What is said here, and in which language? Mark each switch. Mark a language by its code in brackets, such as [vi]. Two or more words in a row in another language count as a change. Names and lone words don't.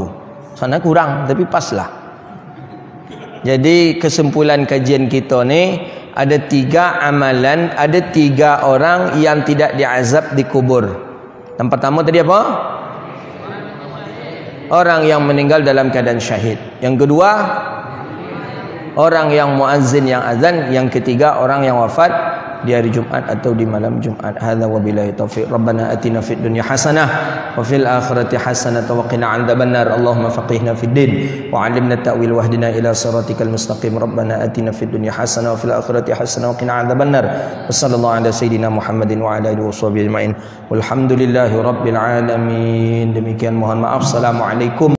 [id] Sana kurang tapi pas lah. Jadi kesimpulan kajian kita ni ada 3 amalan, ada 3 orang yang tidak diazab di kubur. Yang pertama tadi apa? Orang yang meninggal dalam keadaan syahid. Yang kedua, orang yang muazzin yang azan. Yang ketiga, orang yang wafat di hari Jumat atau di malam Jumat. [ar] هذا وبالله التوفيق. ربنا آتنا في الدنيا حسنة وفي الآخرة حسنة وقنا عذاب النار. اللهم فقهنا في الدين وعلمنا التأويل واهدنا إلى صراطك المستقيم. ربنا آتنا في الدنيا حسنة وفي الآخرة حسنة وقنا عذاب النار. وصلى الله على سيدنا محمد وعلى آله وصحبه أجمعين. والحمد لله رب العالمين. [id] Demikian, mohon maaf. Assalamualaikum.